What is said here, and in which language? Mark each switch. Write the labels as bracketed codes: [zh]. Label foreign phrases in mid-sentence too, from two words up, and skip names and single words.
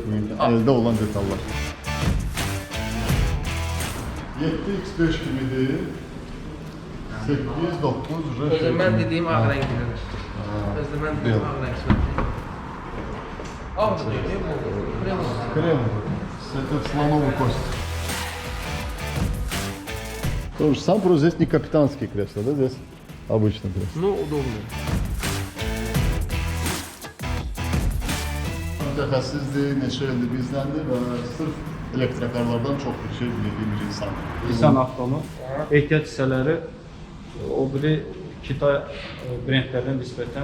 [az] Əldə olan detallar. 7x5 kimidir. 8, 9, Özür mən dediyim ağ rəngidir. Özür mən dediyim ağ rəngidir. Ağdır deyil, bu? Krem. [ru] Это слоновый кость. То же самое, просто здесь не капитанские кресла, да, здесь обычное кресло. Ну, удобно. [az] Mütəxəssisdir, neçə ildir bizdəndir və sırf elektrokarlardan çox bir şey bildiğim bir insan. Nissan Avtonun ehtiyat hissələri o biri Kitay brendlərdən nisbətən